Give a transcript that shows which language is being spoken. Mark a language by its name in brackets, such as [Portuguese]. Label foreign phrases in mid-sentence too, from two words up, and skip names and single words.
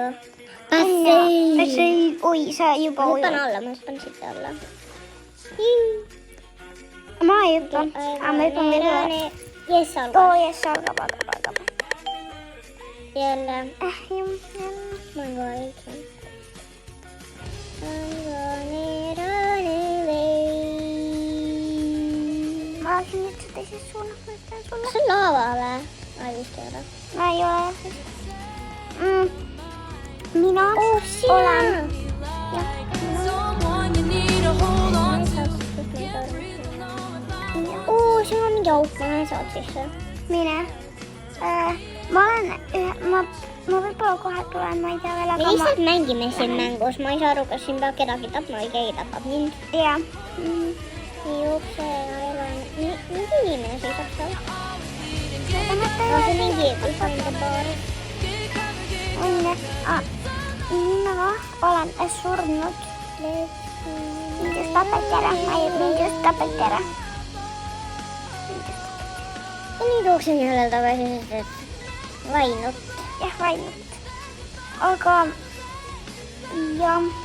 [Estonian] Bassein. Oi, sa juba ujud. Ma hüppan siit alla. Ma ei hüppa. Ma hüppan veel üle. Yes, algas. Yes, algab. Jälle. Jälle. Ma ei ole üldse. [English] Run away. [Estonian] Ma lähen nüüd seda teises suunas, ma ütlen sulle. Kas see on laava või? Ma ei vist ei ole. Ma ei ole. Mina olen. Siin on mingi auk, ma lähen saad sisse. Mine. Ma võib-olla kohe tulen, ma ei tea veel. Me lihtsalt mängime siin mängus, ma ei saa aru, kas siin peab kedagi tapma või keegi tapab mind. Jah. Nii jookse ja ela. Mingi inimene seisab seal. See mingi [English] behind the bar. [Estonian] Mina olen surnud. Mind just tapeti ära. Ja nüüd jooksen jälle tagasi, sest et vainut. Jah, vainut. Aga jah.